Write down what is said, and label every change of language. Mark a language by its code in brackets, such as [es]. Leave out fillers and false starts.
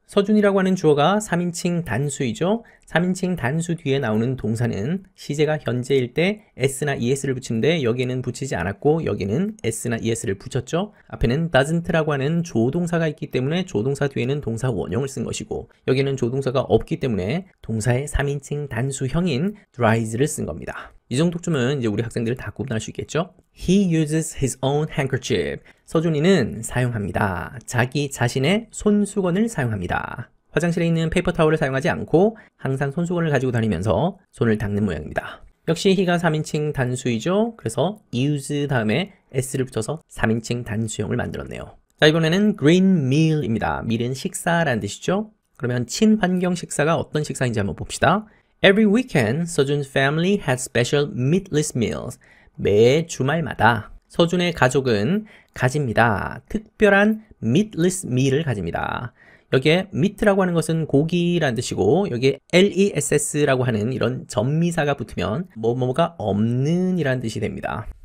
[ko] 서준이라고 하는 주어가 3인칭 단수이죠. 3인칭 단수 뒤에 나오는 동사는 시제가 현재일 때 s나 es를 붙이는데 여기에는 붙이지 않았고 여기는 s나 es를 붙였죠. 앞에는 doesn't라고 하는 조동사가 있기 때문에 조동사 뒤에는 동사 원형을 쓴 것이고 여기는 조동사가 없기 때문에 동사의 3인칭 단수형인 dries를 쓴 겁니다. 이 정도쯤은 이제 우리 학생들 다 구분할 수 있겠죠? [en] He uses his own handkerchief. [ko] 서준이는 사용합니다. 자기 자신의 손수건을 사용합니다. 화장실에 있는 페이퍼 타월을 사용하지 않고 항상 손수건을 가지고 다니면서 손을 닦는 모양입니다. 역시 he가 3인칭 단수이죠. 그래서 use 다음에 s를 붙여서 3인칭 단수형을 만들었네요. 자, 이번에는 green meal입니다. meal은 식사라는 뜻이죠. 그러면 친환경 식사가 어떤 식사인지 한번 봅시다. [en] Every weekend, 서준's family has special meatless meals. [ko] 매 주말마다 서준의 가족은 가집니다. 특별한 meatless meal을 가집니다. 여기에 meat라고 하는 것은 고기라는 뜻이고 여기에 less라고 하는 이런 전미사가 붙으면 뭐뭐가 없는 이라는 뜻이 됩니다.